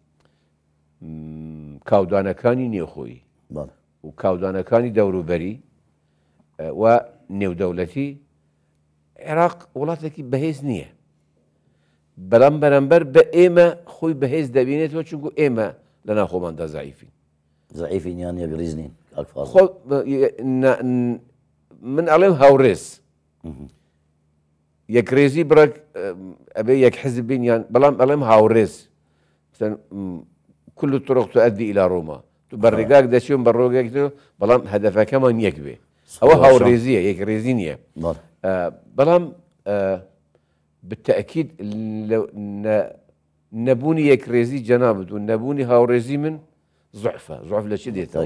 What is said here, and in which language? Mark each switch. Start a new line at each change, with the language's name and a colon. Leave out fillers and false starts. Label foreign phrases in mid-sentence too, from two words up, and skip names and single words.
Central Kurdish: کاودانەکانی نێوخۆیی و کاودانەکانی دەوروبەری و نێودەوڵەتی عێراق وڵاتێکی بەهێز نییە بەڵام بەرامبەر بە ئێمە خۆی بەهێز دەبینێتەوە چونکو ئێمە لە ناخۆماندا زەعیفین زەعیفین یان یەکریز نین من ئەڵێم هاوڕێز یەکڕێزی بڕێک ئەبێ یەک حزب بین یان بەڵام ئەڵێم هاوڕێز
Arabic: كل الطرق تؤدي إلى روما
Central Kurdish: بەڕێگاک دەچێن بە ڕۆگەێک بەڵام هەدەفەکەمان یەک بێ ئەوە هاوڕێزیە یەکڕێزی نییە بەڵام بالتأكيد نەبوونی یەکڕێزی جەنابەت و نەبوونی هاوڕێزی
Arabic: من ضعف
Central Kurdish: لە چ دێتەوە